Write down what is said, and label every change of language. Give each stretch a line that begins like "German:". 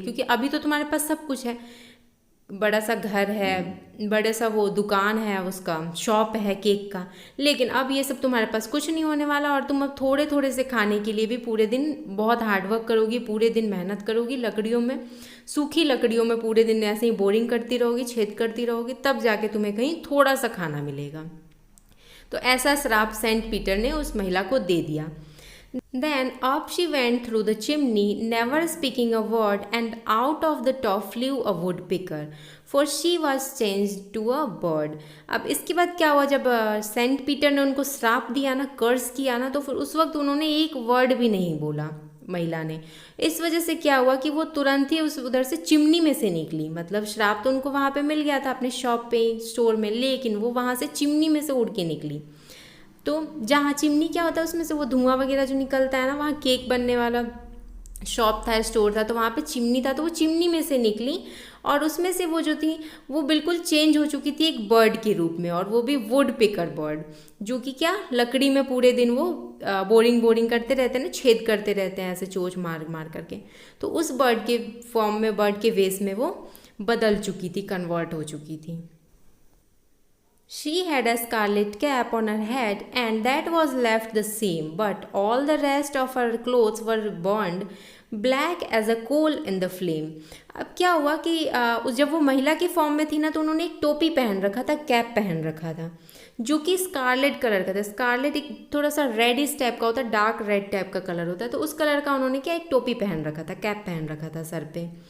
Hindi: क्योंकि अभी तो तुम्हारे पास सब कुछ है, बड़ा सा घर है, बड़ा सा वो दुकान है, उसका शॉप है केक का, लेकिन अब ये सब तुम्हारे पास कुछ नहीं होने वाला, और तुम अब थोड़े थोड़े से खाने के लिए भी पूरे दिन बहुत हार्डवर्क करोगी, पूरे दिन मेहनत करोगी, लकड़ियों में, सूखी लकड़ियों में पूरे दिन ऐसे ही बोरिंग करती रहोगी, छेद करती रहोगी, तब जाके तुम्हें कहीं थोड़ा सा खाना मिलेगा। तो ऐसा श्राप सेंट पीटर ने उस महिला को दे दिया।
English: Then up she went through the chimney, never speaking a word, and out of the top flew a woodpecker. For she was change to a bird.
Hindi: अब इसके बाद क्या हुआ, जब सेंट पीटर ने उनको श्राप दिया ना, कर्स किया ना, तो फिर उस वक्त उन्होंने एक वर्ड भी नहीं बोला महिला ने। इस वजह से क्या हुआ कि वो तुरंत ही उस उधर से चिमनी में से निकली। मतलब श्राप तो उनको वहाँ पे मिल गया था अपने शॉप पे, स्टोर में, लेकिन वो वहाँ से चिमनी में से उड़ के निकली। तो जहाँ चिमनी क्या होता है, उसमें से वो धुआं वगैरह जो निकलता है ना, वहाँ केक बनने वाला शॉप था, स्टोर था, तो वहाँ पे चिमनी था, तो वो चिमनी में से निकली और उसमें से वो जो थी वो बिल्कुल चेंज हो चुकी थी एक बर्ड के रूप में, और वो भी वुड पिकर बर्ड, जो कि क्या लकड़ी में पूरे दिन वो बोरिंग करते रहते हैं ना, छेद करते रहते हैं ऐसे चोंच मार मार करके। तो उस बर्ड के फॉर्म में, बर्ड के वेस में वो बदल चुकी थी, कन्वर्ट हो चुकी थी।
English: She had a scarlet cap on her head and that was left the same, but all the rest of her clothes were burned black as a coal in the flame।
Hindi: अब क्या हुआ कि जब वो महिला की फॉर्म में थी ना, तो उन्होंने एक टोपी पहन रखा था, कैप पहन रखा था, जो कि स्कारलेट कलर का था। स्कारलेट एक थोड़ा सा रेडिश टाइप का होता है, डार्क रेड टाइप का कलर होता है, तो उस कलर का उन्होंने क्या एक टोपी पहन रखा था, कैप पहन रखा था सर पे।